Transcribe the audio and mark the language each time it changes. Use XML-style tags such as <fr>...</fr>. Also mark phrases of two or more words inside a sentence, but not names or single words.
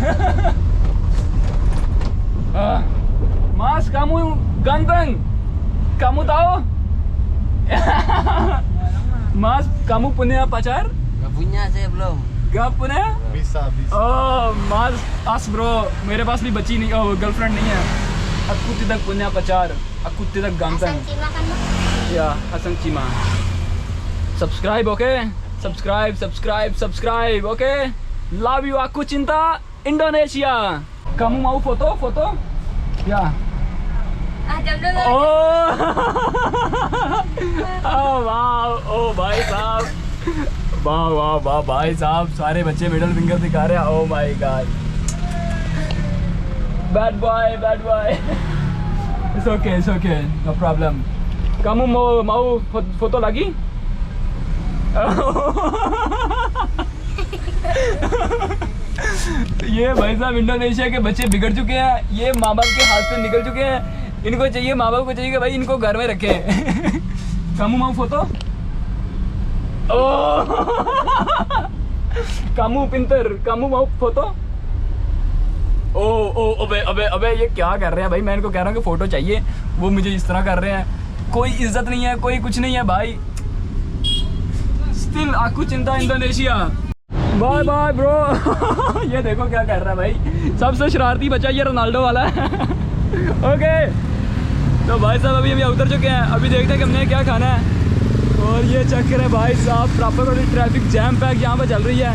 <id>Mas, kamu ganteng. Kamu tahu? Mas, kamu punya pacar? Gak punya saya belum. Gak punya? bisa Oh, Mas, as bro,</id> <hi>मेरे पास भी बच्ची नहीं, oh, गर्लफ्रेंड नहीं है।</hi> <id>Aku tidak punya pacar. Aku tidak ganteng. Hasan Cima kan bang? Ya, Hasan Cima.</id> <en>Subscribe, okay? Subscribe, okay? Love you,</en> <id>aku cinta Indonesia. Kamu mau foto? Ya. Jam dulu.</id> <en>Oh, oh wow, oh</en> <hi>भाई साहब, वाह भाई साहब, सारे बच्चे</hi> <en>middle finger</en> <hi>दिखा रहे हैं।</hi> <en>Oh my God. Bad boy. It's okay, no problem.</en> <id>Kamu mau foto lagi?</id> <hi>ये भाई साहब इंडोनेशिया के बच्चे बिगड़ चुके हैं, ये माँ बाप के हाथ से निकल चुके हैं। इनको चाहिए, माँ बाप को चाहिए कि भाई इनको घर में रखें।</hi> <id>Kamu mau foto? Oh, kamu pinter, kamu mau foto?</id> <hi>ओ अबे ये क्या कर रहे हैं भाई? मैं इनको कह रहा हूँ कि फ़ोटो चाहिए, वो मुझे इस तरह कर रहे हैं। कोई इज्जत नहीं है, कोई कुछ नहीं है भाई।</hi> <id>स्टिल aku cinta इंडोनेशिया।</id> <en>bye bro.</en> <hi>ये देखो क्या कर रहा है भाई, सबसे शरारती बच्चा ये रोनाल्डो वाला है। ओके, तो भाई साहब अभी हम उतर चुके हैं, अभी देखते हैं कि हमने क्या खाना है। और ये चक्कर है भाई साहब, प्रॉपर वाली</hi> <en>traffic jam pack</en> <hi>यहाँ पर चल रही है।</hi>